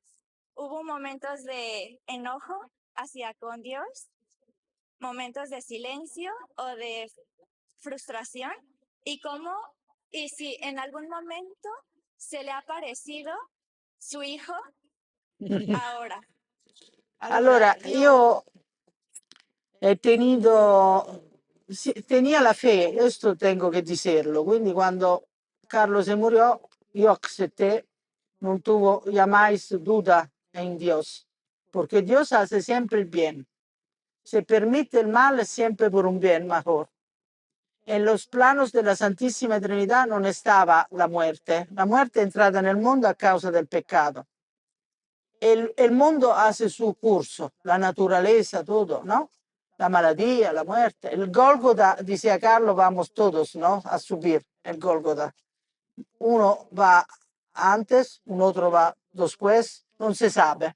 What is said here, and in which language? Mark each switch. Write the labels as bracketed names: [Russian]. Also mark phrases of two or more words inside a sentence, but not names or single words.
[Spanish] ¿Hubo momentos de enojo hacia con Dios, momentos de silencio o de frustración? Y si en algún momento se le ha parecido su hijo ahora? [Italian] Allora, io [Spanish] tenía la fe, esto tengo que decirlo, [Italian] quindi quando [Spanish] Carlo se murió, io acepté, non tuvo jamais duda en Dios, porque Dios hace siempre el bien. Se permite el mal siempre por un bien mejor. En los planos de la Santísima Trinidad no estaba la muerte. [Italian] La muerte è entrata nel mondo a causa del pecado. [Spanish] El mundo hace su curso, la naturaleza, todo, ¿no? La maladía, la muerte. El Gólgota, decía Carlos, vamos todos, ¿no? A subir el Gólgota. Uno va antes, un otro va después, non se sabe.